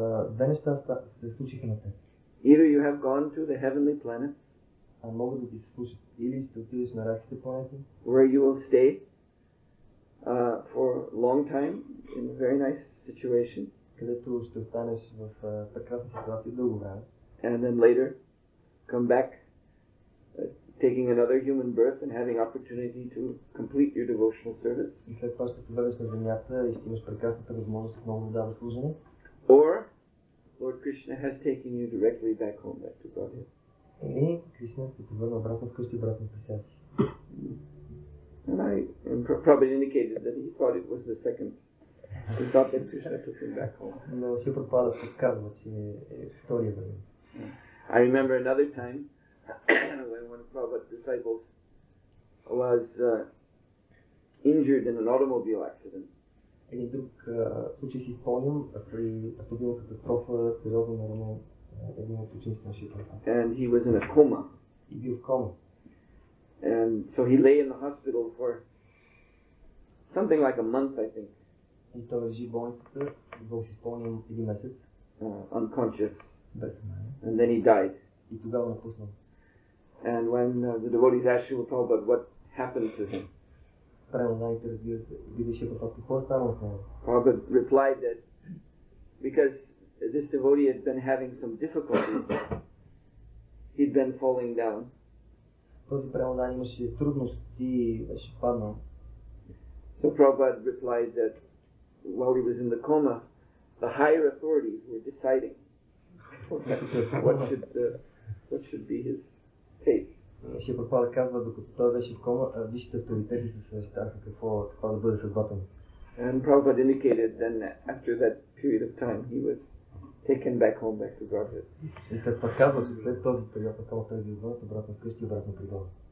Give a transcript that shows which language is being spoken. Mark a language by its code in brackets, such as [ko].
[bg] Две неща се случиха на теб. [en] Either you have gone to the heavenly planets, [bg] могат да ти се случат, или ще отидеш на райските планети, [en] where you will stay for a long time in a very nice situation, [bg] където ще останеш в прекрасна ситуация дълго време, [en] and then later come back, taking another human birth and having opportunity to complete your devotional service. [bg] И след това ще се върнеш на земята и ще имаш прекрасната възможност отново да даваш служене. [en] Or Lord Krishna has taken you directly back home, back to Godhead. [bg] Или Кришна ще те върне обратно вкъщи, обратно при себе си. [en] And I probably indicated that he thought it was the second. He thought that Krishna took him back home. [bg] Но Шрила Прабхупада подсказва, че е втория вариант. [en] I remember another time when one of Prabhupada's disciples was injured in an automobile accident. [bg] Един друг случай си спомням при автомобилна катастрофа, сериозно наранен един от учениците на Шрила Прабхупада. [en] And he was in a coma. [bg] И бил в кома. [en] And so he lay in the hospital for something like a month, I think. [bg] И той лежи в болницата, дълго си спомням, един месец. [en] Unconscious. [bg] Без съзнание. [en] And then he died. [bg] И тогава напуснал. [en] And when the devotees asked Srila Prabhupada what happened to him, [bg] Преданните, разбира се, видеше какво стана с него. [en] Prabhupada replied that because this devotee had been having some difficulties, he'd been falling down. [bg] Този предан имаше трудности и беше паднал. [en] So Prabhupada replied that while he was in the coma, the higher authorities were deciding what should be his fate. [bg] Шрила Прабхупада казва, докато той беше в кома, висшите авторитети се съвещаха каква да бъде съдбата му. [en] And Prabhupada indicated then after that period of time he was taken back home, back to Godhead. [bg] И след това казва, че след този период на кома той бил върнат обратно вкъщи, обратно при Бога.